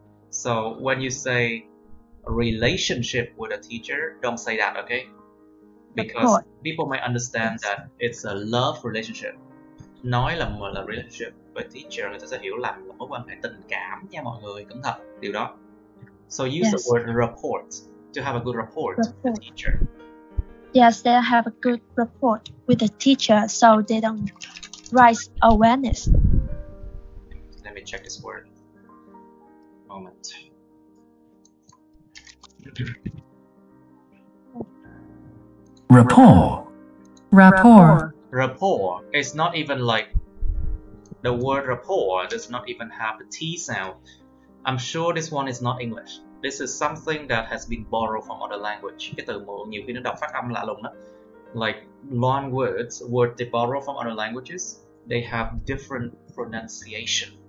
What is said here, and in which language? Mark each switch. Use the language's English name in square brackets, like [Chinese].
[English] So when you say a relationship with a teacher, don't say that, okay? Because people might understand that it's a love relationship. [Vietnamese] Nói là relationship với teacher, người ta sẽ hiểu lầm là mối quan hệ tình cảm nha mọi người, cẩn thận điều đó. [English] So use the word rapport to have a good rapport with the teacher. Yes, they have a good rapport with the teacher, so they don't raise awareness. Let me check this word. Moment. Rapport is not even like the word rapport does not even have the T sound. I'm sure this one is not English. This is something that has been borrowed from other language. [Vietnamese] Cái từ mượn nhiều khi nó đọc phát âm lạ lùng đó. [English] Like long words they borrow from other languages, they have different pronunciation.